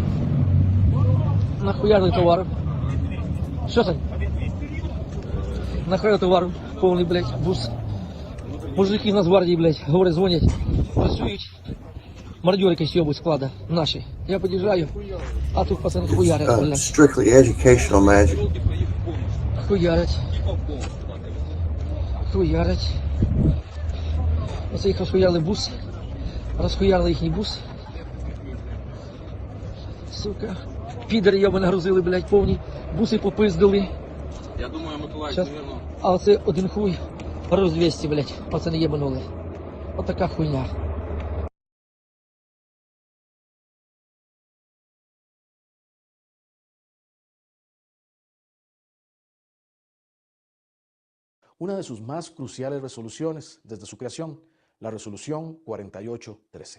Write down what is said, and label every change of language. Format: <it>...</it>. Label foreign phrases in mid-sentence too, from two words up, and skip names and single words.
<uk>Нахуярили товар. Що це? Нахуярили товар, повний, блядь, бус. Мужики в Нацгвардії, блядь, говорять, дзвонять. Працюють. Мародьори якісь йобуть склада. Наші. Я під'їжджаю, а тут пацани хуярять, блядь.</uk> <en>Strictly educational magic.</en> <uk>Хуярять. Хуярять. Оце їх розхуяли бус. Розхуяли їхній бус. Сука. Підери йоби нагрузили, блядь, повні. Буси попиздили. Я думаю, Миколаїв, наверное. А оце один хуй. Роз 200, блядь. Пацани єбанули. Отака хуйня.</uk> <es>Una de sus más cruciales resoluciones desde su creación, la resolución 4813.</es>